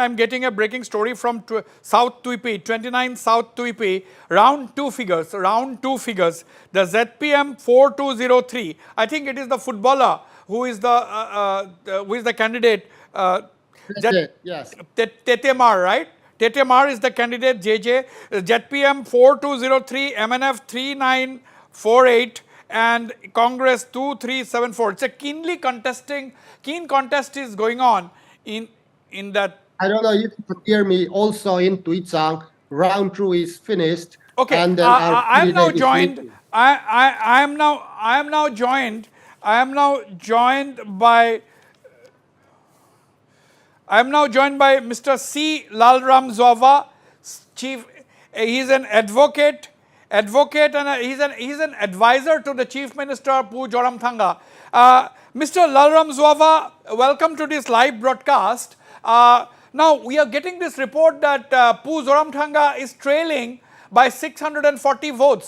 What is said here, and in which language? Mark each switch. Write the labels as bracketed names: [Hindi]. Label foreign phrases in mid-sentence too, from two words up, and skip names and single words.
[English] I'm getting a breaking story from South Tuipi, 29 South Tuipi, round two figures. The ZPM 4203. I think it is the footballer who is the candidate. Yes. Tetemar, right? Tetemar is the candidate. JJ. ZPM 4203, MNF 3948. And Congress 2374. It's a keen contest is going on in that. I don't know if you could hear me. Also in Tuitsang, round 2 is finished. Okay, and then I am now joined. I am now joined by Mr. C. Lalram Zova, chief. He is an advocate, and he's an advisor to the Chief Minister Pu Joramthanga. Mr. Lalram Zova, welcome to this live broadcast. Now we are getting this report that Pu Joramthanga is trailing by 640 votes.